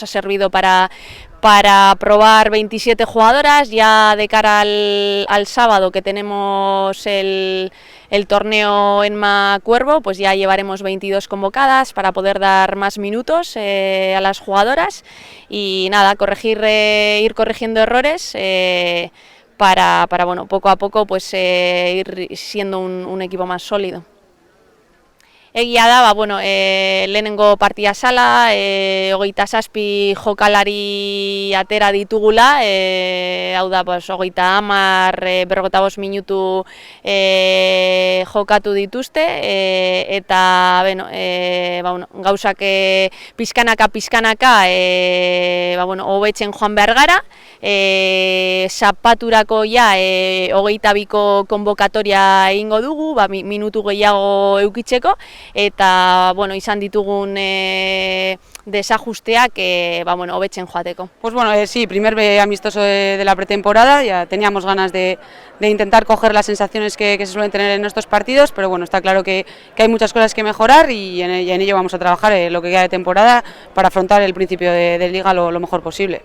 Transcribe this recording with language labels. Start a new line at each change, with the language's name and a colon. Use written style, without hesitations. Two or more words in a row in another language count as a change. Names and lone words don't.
Spanish: ha servido para probar 27 jugadoras ya de cara al sábado, que tenemos el torneo en Cuervo, pues ya llevaremos 22 convocadas para poder dar más minutos a las jugadoras y nada, ir corrigiendo errores para bueno, poco a poco pues ir siendo un equipo más sólido.
Basque: Egia da, bueno, lehenengo partia sala, 27 jokalari atera ditugula, hau da, pues, 55 minutu jokatu dituzte, eta bueno, gauzak pizkanaka hobetzen joan behar gara, zapaturako ja 22ko konbokatoria egingo dugu, minutu gehiago eukitzeko, eta bueno, izan ditugun desajusteak hobetzen joateko.
Spanish: Pues bueno, sí, primer amistoso de la pretemporada, ya teníamos ganas de intentar coger las sensaciones que se suelen tener en estos partidos, pero bueno, está claro que hay muchas cosas que mejorar y en ello vamos a trabajar lo que queda de temporada para afrontar el principio de liga lo mejor posible.